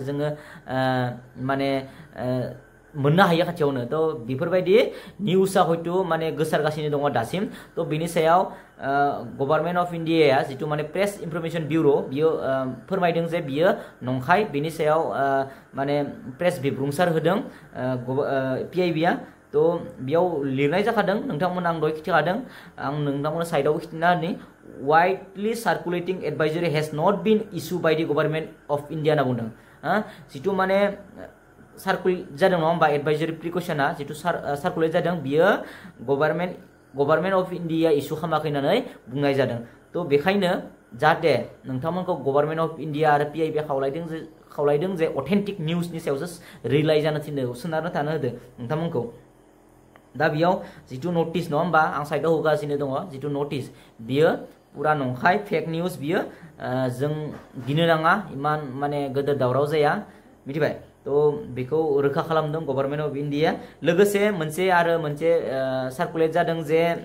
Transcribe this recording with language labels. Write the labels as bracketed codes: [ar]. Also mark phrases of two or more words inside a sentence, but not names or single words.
[brx] जोङो माने मोननो हायो खाथियावनो तो बेफोरबायदि निउजआ हयतो माने गोसारगासिनो दङ दासिम तो बिनि सायाव [en] Government of India [brx] जितु माने [en] Press Information Bureau [brx] बियो फोरमायदों जे बियो नंखाय बिनि सायाव माने प्रेस बिबुंसार होदों PIBआ तो बेयाव लिरनाय जाखादों नोंथांमोन आं दहाय खिथिखादों आं नोंथांमोन साइडआव खिथिना होनि [en] widely circulating advisory has not been issued by the government of India [brx] होनना बुंदों जितु माने सार्कुलेट जादों नङा होमबा एडभाइजरी प्रिकसना जितु सार्कुलेट जादों बियो [en] Government of India [brx] इस्यु खालामाखै होननानै बुंनाय जादों तो बेखायनो जाहाथे नोंथांमोनखौ [en] Government of India [brx] आरो PIB खावलायदों जे अथेन्टिक निउजनि सायावसो रिलाय जानो थिनदों सोनारनो थानो होदों नोंथांमोनखौ दा बेयाव जितु नोटिस नङा होमबा आं साइडआव होगासिनो दङ जितु नोटिस बियो पुरा नंखाय [en] fake news [brx] बियो जों गिनो नाङा इमान माने गोदो दावराव जाया मिथिबाय तो बेखौ रोखा खालामदों [en] Government of India [brx] लोगोसे मोनसे सार्कुलेट जादों जे